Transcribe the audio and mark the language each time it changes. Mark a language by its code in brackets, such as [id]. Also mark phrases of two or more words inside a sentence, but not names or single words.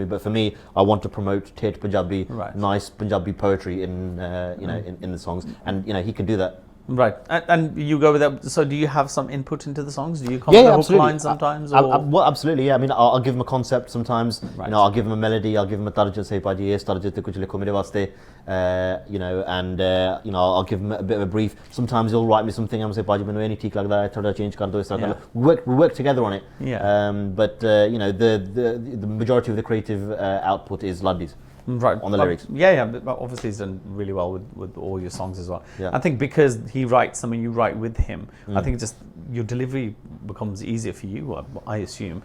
[en] But for me, I want to promote Tate Punjabi, nice Punjabi poetry in the songs, and he can do that. Right, and you go with that. So, do you have some input into the songs? Do you come with a hook line sometimes? Well, absolutely. Yeah. I mean, I'll give him a concept sometimes. Right. I'll give him a melody. I'll give him a tarja. Say, [pa] "ਪਾਜੀ, ਏ ਤਰਜ਼ਾ ਤੇ ਕੁਝ ਲਿਖੋ ਮੇਰੇ ਵਾਸਤੇ." [en] And I'll give him a bit of a brief. Sometimes he'll write me something. I'm say, [pa] "ਪਾਜੀ, ਮੈਨੂੰ ਏ ਨਹੀਂ ਠੀਕ ਲਗਦਾ ਹੈ। ਥੋੜਾ change ਕਰ ਦੋ." [en] We work together on it. Yeah. But the majority of the creative output is Luddy's. Right, on the lyrics. But obviously he's done really well with all your songs as well. Yeah. I think because he writes them and you write with him, I think just your delivery becomes easier for you, I assume.